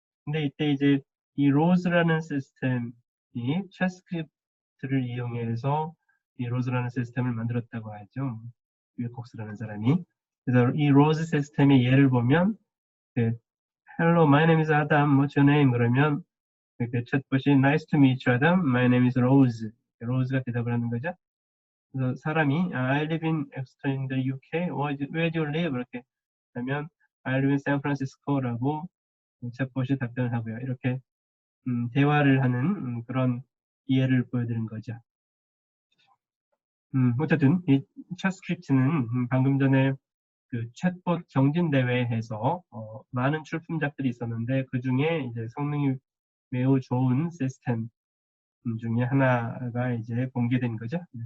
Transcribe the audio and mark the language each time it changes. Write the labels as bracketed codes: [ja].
[ko] 근데 이때 이제 이 로즈라는 시스템이 챗스크립트를 이용해서 이 로즈라는 시스템을 만들었다고 하죠. 윌콕스라는 사람이. 그래서 이 로즈 시스템의 예를 보면 [en] Hello, my name is Adam. What's your name? 그러면 이렇게 챗봇이 Nice to meet you, Adam. My name is Rose. [ko] 로즈가 대답을 하는 거죠. 그래서 사람이 [en] I live in Exeter in the UK. Where do you live? [ko] 이렇게 하면 [en] I live in San Francisco [ko] 라고 챗봇이 답변을 하고요. 이렇게 대화를 하는 그런 이해를 보여드린 거죠. 어쨌든 이 챗스크립트는 방금 전에 그 챗봇 경진대회에서 많은 출품작들이 있었는데 그 중에 이제 성능이 매우 좋은 시스템 중에 하나가 이제 공개된 거죠.